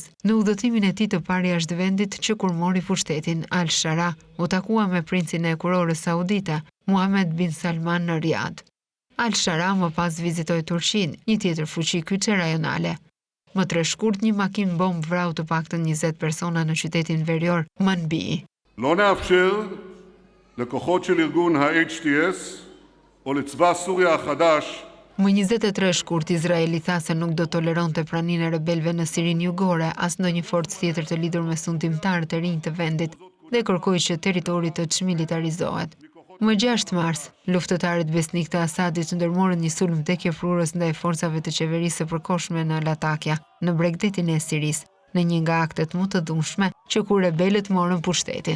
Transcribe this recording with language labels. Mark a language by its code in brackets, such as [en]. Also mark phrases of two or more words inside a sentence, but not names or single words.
[sq] Në udhëtimin e tij të parë jashtë vendit që kur mori pushtetin, al-Shara u takua me princin e kurorës saudite, Muhammed bin Salman në Riyadh. Al-Shara më pas vizitoi Turqinë, një tjetër fuqi kyçe rajonale. Më 3 shkurt një makinë bomb vrau të paktën 20 persona në qytetin verior Manbij. [he] לא נאפשר לכוחות של ארגון ה-HTS או לצבא סוריה החדש. [sq] Më 23 shkurt Izraeli tha se nuk do toleronte praninë e rebelëve në Sirinë Jugore as ndonjë forcë tjetër të lidhur me sundimtarët e rinj të vendit dhe kërkoi që territori të çmilitarizohet. Më 6 mars, luftëtarët besnik të Asadit ndërmorën një sulm tekjefrurës ndaj forcave të qeverisë së përkohshme në Latakja, në bregdetin e Sirisë, në një nga aktet më të dhunshme që kur rebelët morën pushtetin.